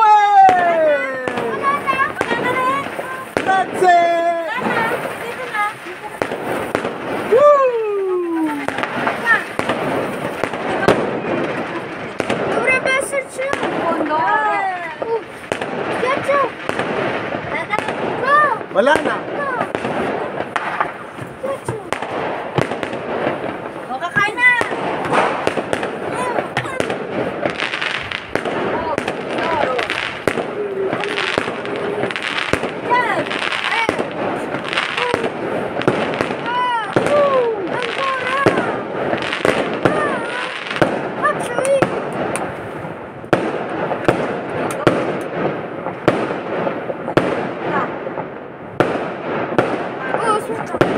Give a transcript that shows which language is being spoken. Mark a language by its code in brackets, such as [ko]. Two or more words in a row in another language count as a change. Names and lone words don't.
[it] Grazie! Woo! Dovrebbe esserci un fondo. Schiaccio! No! [tl] Wala na. [it] No! Schiaccio! [tl] O, kakain na! Yan! [it] Ancora! Faccio io! Oh, aspetta!